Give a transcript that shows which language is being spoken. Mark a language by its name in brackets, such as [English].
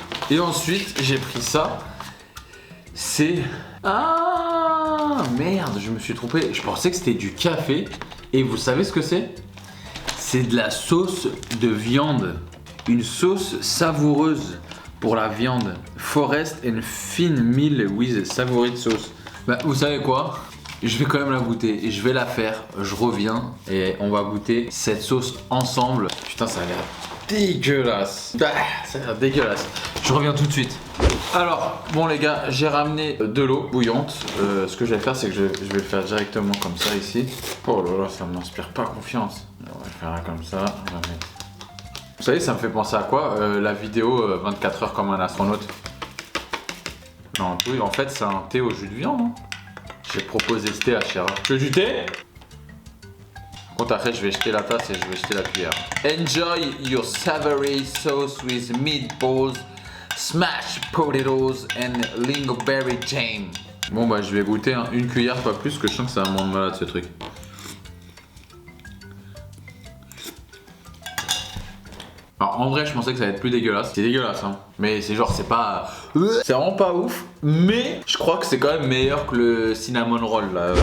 [French] Et ensuite j'ai pris ça. C'est... Ah merde, je me suis trompé. Je pensais que c'était du café. Et vous savez ce que c'est? C'est de la sauce de viande. Une sauce savoureuse pour la viande. [English] Forest and Fine Meal with Savory sauce. [French] Bah, vous savez quoi? Je vais quand même la goûter et je vais la faire. Je reviens et on va goûter cette sauce ensemble. Putain, ça a l'air dégueulasse. Ça a l'air dégueulasse. Je reviens tout de suite. Alors, bon les gars, j'ai ramené de l'eau bouillante. Ce que je vais faire, c'est que je vais le faire directement comme ça ici. Oh là là, ça ne m'inspire pas confiance. On va le faire là comme ça. Vous savez, ça me fait penser à quoi? La vidéo 24 heures comme un astronaute. Non, oui, en fait, c'est un thé au jus de viande. Hein. J'ai proposé ce thé à Chira. Tu veux du thé? Contre, après, je vais jeter la tasse et je vais jeter la cuillère. [English] Enjoy your savory sauce with meatballs, smashed potatoes and lingonberry jam. [French] Bon bah je vais goûter hein, une cuillère, pas plus, parce que je sens que ça va me rendre malade ce truc. Alors en vrai je pensais que ça allait être plus dégueulasse. C'est dégueulasse hein. Mais c'est genre c'est pas... C'est vraiment pas ouf. Mais je crois que c'est quand même meilleur que le cinnamon roll là.